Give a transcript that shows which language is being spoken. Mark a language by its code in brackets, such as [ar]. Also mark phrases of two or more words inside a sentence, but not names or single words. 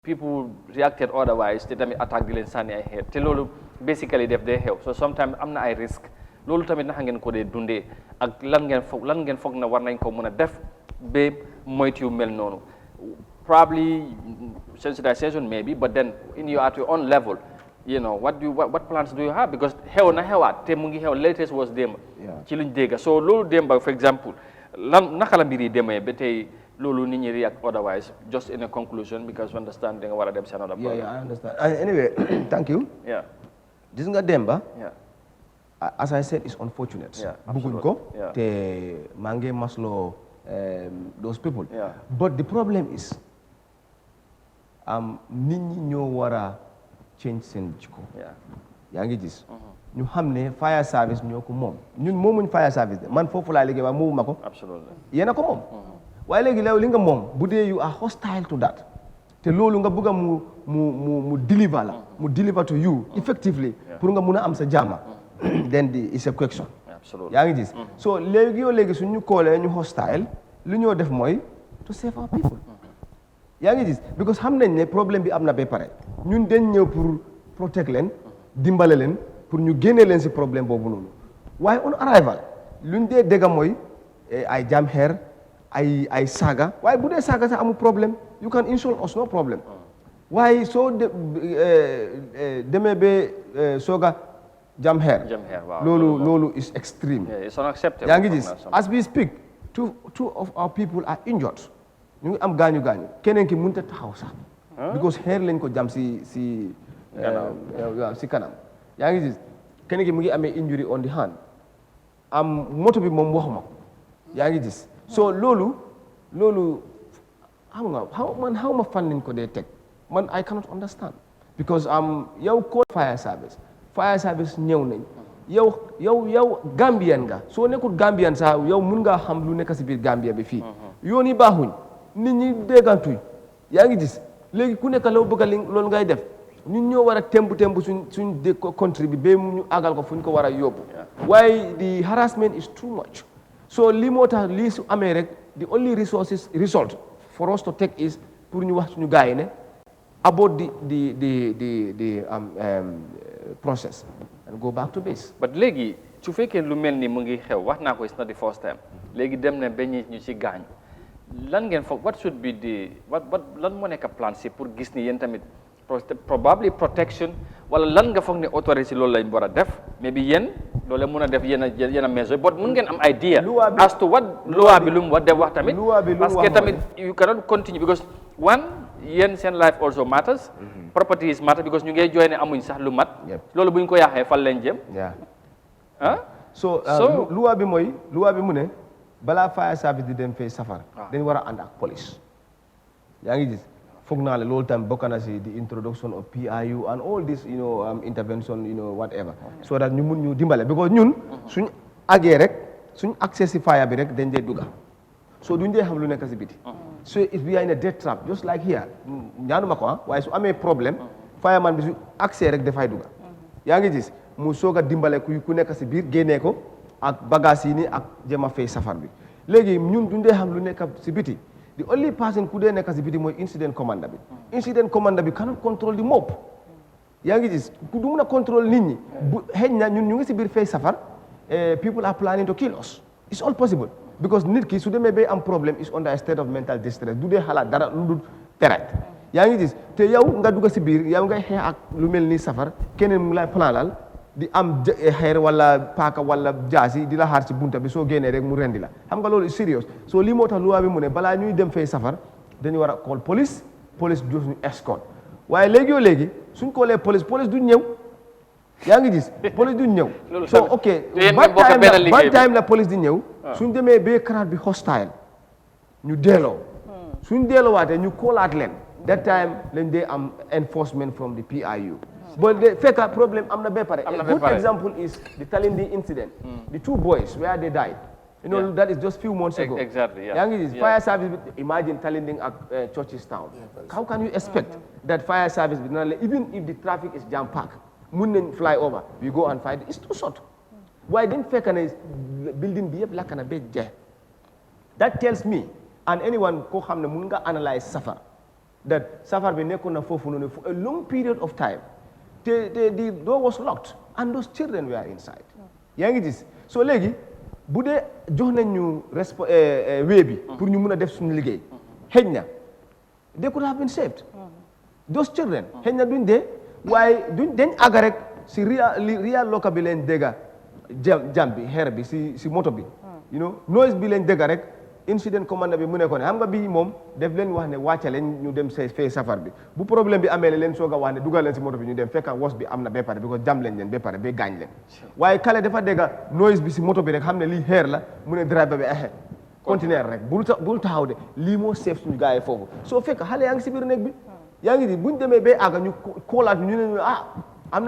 [en] people reacted otherwise [wo] te tamit attaque di leen sànni ay xeer te loolu basically def day xew [en] so sometimes [wo] am na ay risque loolu tamit naka ngeen ko dee dundee ak lan ngeen foog na war nañ ko mën a def ba moytu yu mel noonu [en] probably sensitization maybe but then at your own level what plans do you have because [wo] xew na xewaat te mu ngi xew [en] latest was [wo] démb ci luñ dégga so loolu démba [en] for example [wo] naka la mbir yi demee ba tey loolu nit ñi [en] react otherwise just in a conclusion because understand [wo] da nga war a dem si [en] another problem. I understand anyway thank you [wo] gis nga Demba [en] as I said it's unfortunate [wo] bëgguñ ko te maa ngi masloo [en] those people but the problem is [wo] nit ñi ñoo war a change seen jikko yaa ngi gis ñu xam ne [en] fire service [wo] ñoo ko moom ñun moomuñ [en] fire service [wo] de man foofu laa liggéey waaye moomu ma ko yéen a ko moom waaye léegi li nga moom bu dee [en] you are hostile to that [wo] te loolu nga bëgg a mu deliver la mu [en] deliver to you effectively [wo] pour nga mun a am sa jàmma [en] then it's a question [wo] yaa ngi gis so léegi suñu koolee ñu hostile lu ñoo def mooy [en] to save our people [wo] yaa ngi gis because xam nañ ne problème bi am na ba pare ñun dañ ñëw pour protect leen dimbale leen pour ñu génne leen si problème boobu noonu waaye [en] on arrival [wo] luñ dee dégga mooy ay jam xeer ay saaga waaye bu dee saaga sax amul problème [en] you can insult us no problem [wo] waaye soo demee ba sooga jam xeer loolu [en] is extreme [wo] yaa ngi gis [en] as we speak two of our people are injured [wo] ñu ngi am gaañu keneen ki mënut a taxaw sax because xeer lañ ko jam si kanam yaa ngi gis keneen ki mu ngi amee [en] injury on the hand [wo] moto bi moom waxuma ko yaa ngi gis so loolu xam nga xaw ma fan lañ ko dee teg man [en] I cannot understand because [wo] yow [en] call fire service [wo] ñëw nañ yow Gambian nga soo nekkul Gambian sax yow mun ngaa xam lu nekk si biir Gambia bi fii yoon yi baaxuñ nit ñi déggantuñ yaa ngi gis léegi ku nekk loo bëgg loolu ngay def ñun ñoo war a temb suñ country bi ba ñu àggal ko fu ñu ko war a yóbbu waaye [en] the harassment is too much so [wo] lii moo tax lii su amee rek [en] the only result for us to take is [wo] pour ñu wax suñu gars yi ne [en] about the process and go back to base. [wo] but léegi su fekkee lu mel ni mu ngi xew wax naa ko [en] it's not the first time [wo] léegi dem na ba ñu ci gaañ lan ngeen foog [en] what should be [wo] lan moo nekk plan si pour gis ni yéen tamit [en] probably protection [wo] wala lan nga foog ne autorité loolu lañ war a def mais bi yéen loolu mun a def yéen a mesure but mun ngeen am [en] idea as to what [wo] loi bi lu mu war def wax tamit [fr] parce que [wo] tamit [en] you cannot continue because one [wo] yéen seen [en] life also matters properties matter because [wo] ñu ngay jooy ne amuñ sax lu mat loolu buñ ko yaaxee fan lañ jëm so loi bi mu ne balaa [en] fire service [wo] di dem fay safar dañ war a ànd ak police yaa ngi gis foog naa la loolu tam bokk na si [en] the introduction of PIU and all this intervention whatever so that [wo] ñu mun ñu dimbale because ñun suñ agee rek suñ accès si fire bi rek dañ dee dugga so duñ dee xam lu nekk si biti [en] so if we are in a death trap just like here [wo] ñaanuma ko waaye su amee problème fireman bi su accès rek dafay dugga yaa ngi gis mu soog a dimbale ku nekk si biir génnee ko ak bagage yi ni ak jëm a fay safar bi léegi ñun duñ dee xam lu nekk si biti the only person ku dee nekk si biti mooy [en] incident commander [wo] bi [en] cannot control the mob [wo] yaa ngi gis ku du mun a control nit ñi bu xëy na ñun ñu ngi si biir fay safar [en] people are planning to kill us it's all possible because [wo] nit ki su demee bay am problème [en] is under a state of mental distress [wo] du dee xalaat dara lu dul peret yaa ngi gis te yow nga dugg si biir yow ngay xeex ak lu mel ni safar keneen mu lay planal di am xeer wala paaka wala jaasi di la xaar ci bunta bi soo génnee rek mu rendi la xam nga loolu [en] serious so [wo] lii moo tax loi bi mu ne balaa ñuy dem fay safar dañu war a [en] call police [wo] jox ñu escort waaye léegi suñ koolee police duñ ñëw yaa ngi gis police duñ ñëw [en] so ok [wo] ban time la police di ñëw suñ demee ba crowd bi hostile ñu delloo suñ delloowaatee ñu koolaat leen [en] that time [wo] lañ dee am [en] enforcement from the PIU but the [wo] fekk problem am na ba pare [en] a good example is the Talinding incident the two boys where they died that is just few months ago [wo] exactly yaa ngi gis [en] fire service [wo] imagine Talinding ak Churches Town [en] how can you expect that fire service [wo] bi dina la [en] even if the traffic is jam packed [wo] mun nañ [en] fly over we go and fight it's too short [wo] waaye dañ fekk ne building bi yëpp lakk na ba jeex [en] that tells me and anyone [wo] koo xam ne mun nga analyse safar that safar bi nekkoon na foofu noonu [en] for a long period of time the door was locked and those children were inside [wo] yaa ngi gis so léegi bu dee jox nañ ñu wee bi pour ñu mun a def suñu liggéey xëj na [en] they could have been saved those children [wo] xëj na duñ dee waaye dañ àgga rek si real loka bi leen dégga jam bi xeer bi si moto bi [en] you know [wo] noise bi leen dégga rek incident commandant bi mu ne ko ne xam nga bii moom def leen wax ne wàcce leen ñu dem fee safar bi bu problème bi amee leen soog a wax ne dugal leen si moto bi ñu dem fekka was bi am na ba pare bi ko jam leen ba pare ba gaañ leen waaye kale dafa dégga noise bi si moto bi rek xam ne lii xeer la mu ne driver bi continuer rek bul taxaw de lii moo seef suñu gars yi foofu soo fekk xale yaa ngi si biir néeg bi yaa ngi di buñ demee ba àgga ñu koolaat ñu ne am